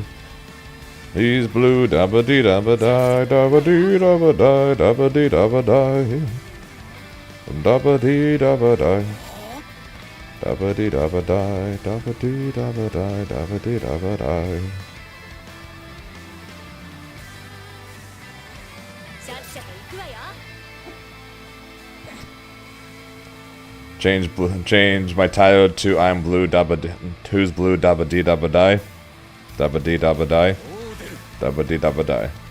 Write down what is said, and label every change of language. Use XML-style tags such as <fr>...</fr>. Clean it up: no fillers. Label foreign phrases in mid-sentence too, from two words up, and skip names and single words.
<en>He's blue, dabba dee dabba die, dabba dee dabba die, dabba dee dabba die. Dabba dee dabba die. Dabba dee dabba die, dabba dee dabba die, dabba dee dabba die.</en> <ja>さっさと行くわよ。</ja> <en>Change my title to I'm blue, dabba dee, who's blue, dabba dee dabba die. Dabba dee dabba die. Dabba dee dabba die.</en>